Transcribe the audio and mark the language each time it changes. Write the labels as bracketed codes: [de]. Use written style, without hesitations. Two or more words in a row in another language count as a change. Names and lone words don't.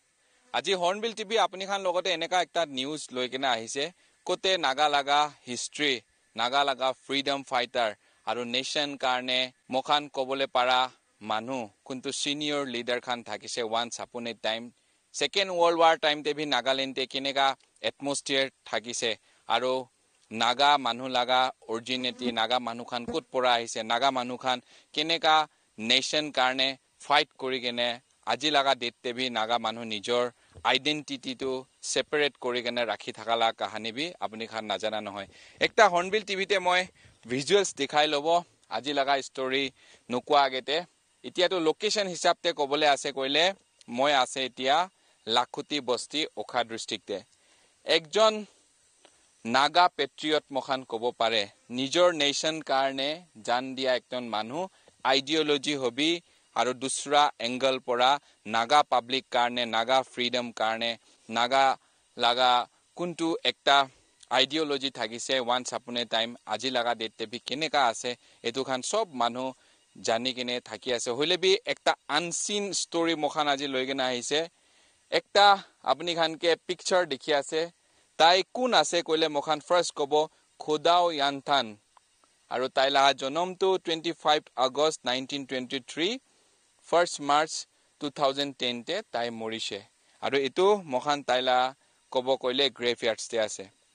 [nag] Aji Hornbill TV apni khan logote eneka ekta news loikena ahise kote Nagalaga history Nagalaga [en] freedom fighter [nag] aro nation karne mokhan kobole para manu kuntu [en] senior leader [nag] khan thakise [en] once upon a time Second World War time [nag] te bhi Nagaland te kineka atmosphere thakise aro Naga manu laga originality Naga manu khan kut pora ahise Naga manu khan keneka nation karne fight kori kene aji laga date bhi Naga manu nijor identity to separate kori kene rakhi thakala kahani bhi apni khan najana nohoy ekta Hornbill TV te moi visuals dekhai lobo aji laga story nokwa agete itia to location hisab te kobole ase koile moi ase itia Lakhuti Bosti Okha district te ekjon Naga patriot mokhan kobo pare nijor nation karne jan dia ekton manu ideology hobi aro dusra angle pora Naga public karne Naga freedom karne Naga laga kuntu ekta ideology thagise [en] once upon a time [nag] aji laga date bhi keneka ase etu khan sob manu jani kine thaki ase hoile bi ekta [en] unseen story [nag] mokhan aji loigena ahise ekta apni khan ke picture dekhi ase Tai kun ase koile mokhan first kobo Khodao Yanthan aru tai la jonom to 25 August 1923 1st March 2010 te tai morise aru etu mokhan tai la kobo koile graveyard te ase